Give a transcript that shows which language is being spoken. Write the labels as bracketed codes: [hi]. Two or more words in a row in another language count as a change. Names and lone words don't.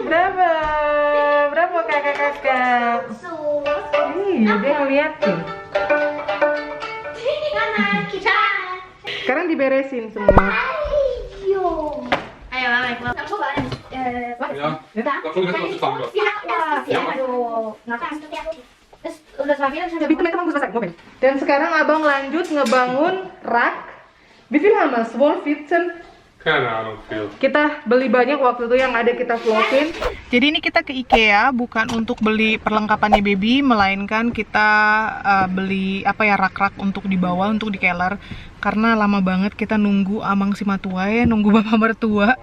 [id] Bravo kakak-kakak. So. Iya, dia ngeliatin. Mama, kita. Sekarang diberesin semua. Ayo. Ayo, Mama, [de] ich mach schon mal. Ja, da schon wieder was zusammen. [id] Tapi teman-teman gue selesai ngobrol. Dan sekarang abang lanjut ngebangun rak. [de] Wie viel haben wir? 12, 14? Keine Ahnung, viel. [id] Kita beli banyak waktu itu yang ada kita vlogin. Jadi ini kita ke IKEA bukan untuk beli perlengkapannya baby, melainkan kita beli rak-rak untuk dibawa untuk di keller. Karena lama banget kita nunggu Amang si Matua ya, nunggu bapak mertua.